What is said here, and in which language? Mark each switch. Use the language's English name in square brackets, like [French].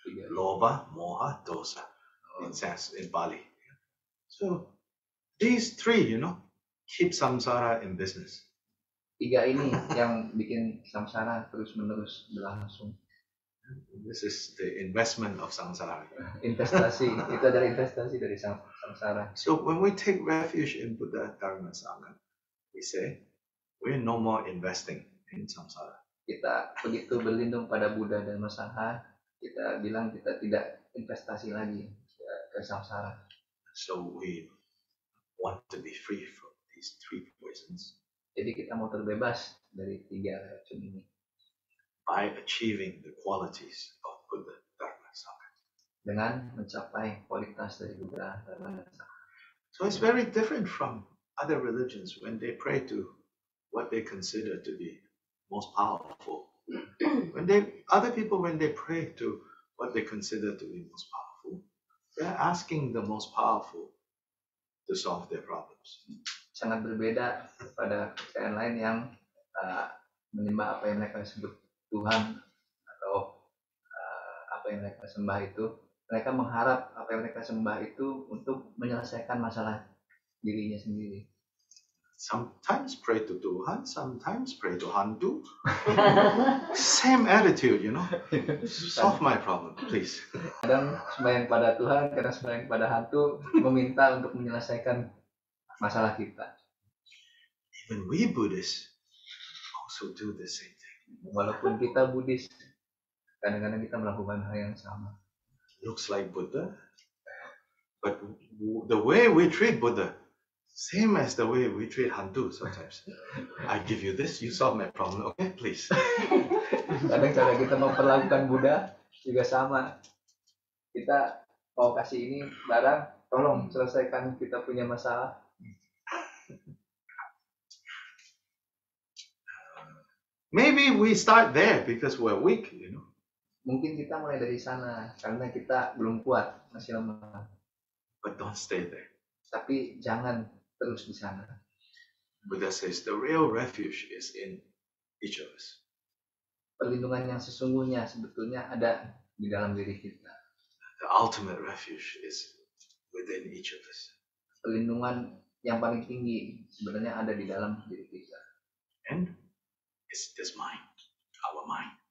[English] Loba, moha, dosa. In Bali. So these 3, keep samsara in business. [Indonesian] 3 ini yang bikin samsara terus-menerus berlangsung. [English] This is the investment of samsara. [Indonesian] Investasi, itu adalah investasi dari samsara. [English] So when we take refuge in Buddha Dharma Sangha, we say we're no more investing in samsara. [Indonesian] Kita begitu berlindung pada Buddha Dharma Sangha, kita bilang kita tidak investasi lagi ke samsara. [English] So we want to be free from these 3 poisons. [Indonesian] Jadi kita mau terbebas dari 3 racun ini. [English] By achieving the qualities of Buddha Dharma Sangha. [Indonesian] Dengan mencapai kualitas dari Buddha Dharma Sangha. [English] So it's very different from other religions when they pray to what they consider to be most powerful. When they pray to what they consider to be most powerful, they're asking the most powerful to solve their problems. [Indonesian] Sangat berbeda pada kepercayaan lain yang menyembah apa yang mereka sebut Tuhan atau apa yang mereka sembah itu mereka mengharap apa yang mereka sembah itu untuk menyelesaikan masalah dirinya sendiri. [English] Sometimes pray to Tuhan, sometimes pray to hantu. Same attitude, you know. Solve my problem, please. [Indonesian] Kadang sembahyang pada Tuhan, kadang sembahyang pada hantu, meminta untuk menyelesaikan masalah kita. [English] Even we Buddhists also do the same thing. [Indonesian] Walaupun kita Buddhis, kadang-kadang kita melakukan hal yang sama. [English] Looks like Buddha, but the way we treat Buddha, same as the way we treat hantu sometimes. I give you this, you solve my problem, okay, please. [Indonesian] Kadang cara kita memperlakukan Buddha juga sama. Kita mau kasih ini barang, tolong selesaikan kita punya masalah. [English] Maybe we start there because we're weak, you know. [Indonesian] Mungkin kita mulai dari sana karena kita belum kuat, masih lemah. [English] But don't stay there. [Indonesian] Tapi jangan terus di sana. [English] Buddha says the real refuge is in each of us. [Indonesian] Perlindungan yang sesungguhnya sebetulnya ada di dalam diri kita. [English] The ultimate refuge is within each of us. [Indonesian] Perlindungan yang paling tinggi sebenarnya ada di dalam diri kita. [English] And it's this mind, our mind.